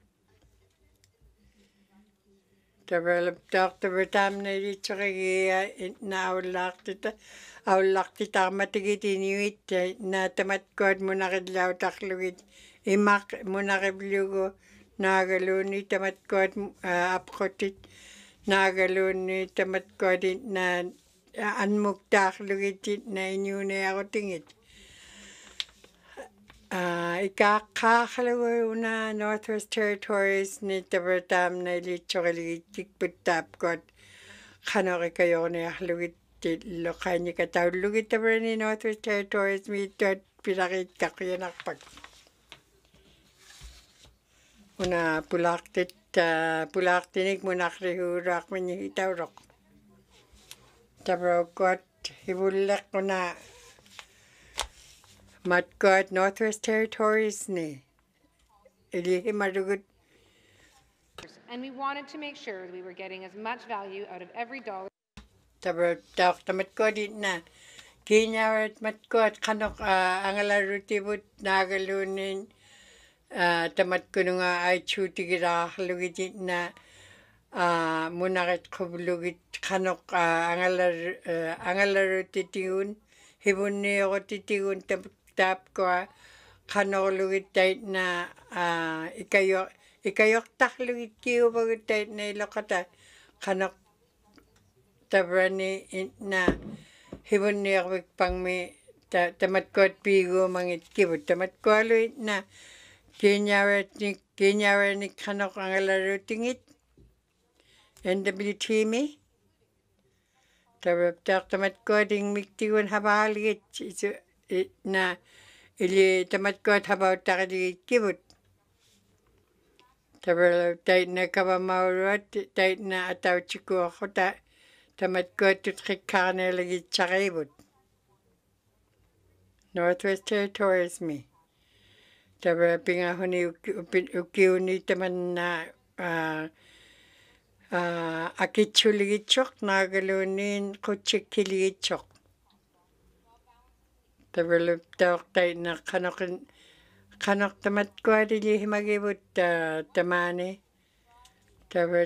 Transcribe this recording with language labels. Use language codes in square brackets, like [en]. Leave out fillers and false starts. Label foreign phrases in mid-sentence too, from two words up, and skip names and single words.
[ikt] tabralaptaartavutamna ilitsoqigia na aullartitaarmatigit inuit na tamatkuat munaqillautarlugit imaq munaqivlugu naagaluuni tamatkuat apqutit naagaluuni tamatkuatit na anmuktaarlugit na inuuniarutingit ikaqqaaqlugu una Northwest Territories ni tabratamna ilitsoqiligit tikputtaapkuat qanoriqajorniarlugit loqaannikataullugit tabrani Northwest Territories miittuat pilariitkaqqianarpak una pulaartinik munaqriguuluarmini hitauroq tabraukkuat hivulleq una matkuat Northwest Territories ni ilihimarugut [en] and we wanted to make sure that we were getting as much value out of every dollar. [ikt] tamatkuat na kinyarat matkuat qanoq angalarutibut naagaluunin tamatkununga aichuutigiraarlugit na munaqit quvlugit qanoq angalarutitigun hivunniorutitigun taapkua qanorlugit taitna ikayortarlugit kiuvagut taitna iloqata qanoq tabrani na hivunniorvikpangmi tamatkuat piiguumangit kivut tamatkualuit na kinyaranik qanoq angalarutingit NWTMI tamatkuating miktigun havaaligit na ili tamatkuat havauttaqaligit kivut taitna kavamauruat taitna atautsikuorruta tamatkuattut qikkaaneelagitsaqivut Northwest Territories mi tabra pingahuni ukiuni tamanna akitsuligitsoq naagaluunin qutsikkiligitsoq tabraluptaortaitna qanoq tamatkuat ilihimagivut tamaani tabra